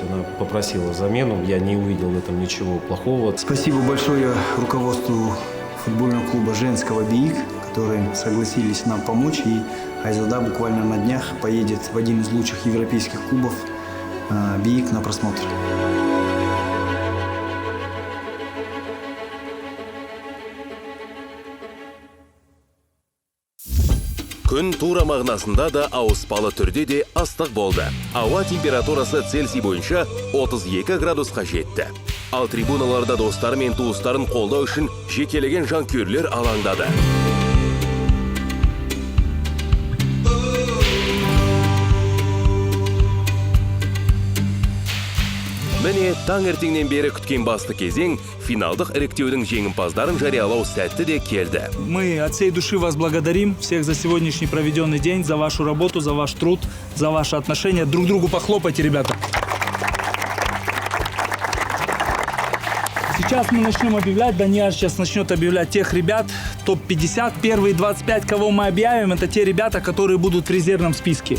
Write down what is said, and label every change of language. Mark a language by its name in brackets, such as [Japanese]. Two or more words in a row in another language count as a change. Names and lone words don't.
[Russian] Она попросила замену. Я не увидел в этом ничего плохого. Спасибо большое руководству футбольного клуба женского БИИК, которые согласились нам помочь. И Айзада буквально на днях поедет в один из лучших европейских клубов БИИК на просмотр. [Kazakh] Күн тура мағынасында да ауыспалы түрде де ыстық болды. Ауа температурасы Цельсий бойынша 32 градусқа жетті. Ал трибуналарда достары мен туыстарын қолдау үшін жекелеген жанкүйерлер алаңдады. Міне таңертеңнен бері күткен басты кезең финалдық іріктеудің жеңімпаздарын жариялау сәтті де келді. [Russian] Мы от всей души вас благодарим всех за сегодняшний проведенный день, за вашу работу, за ваш труд, за ваши отношения. Друг другу похлопайте, ребята. Сейчас мы начнем объявлять, Даниэль сейчас начнет объявлять тех ребят, топ-50, первые 25, кого мы объявим, это те ребята, которые будут в резервном списке.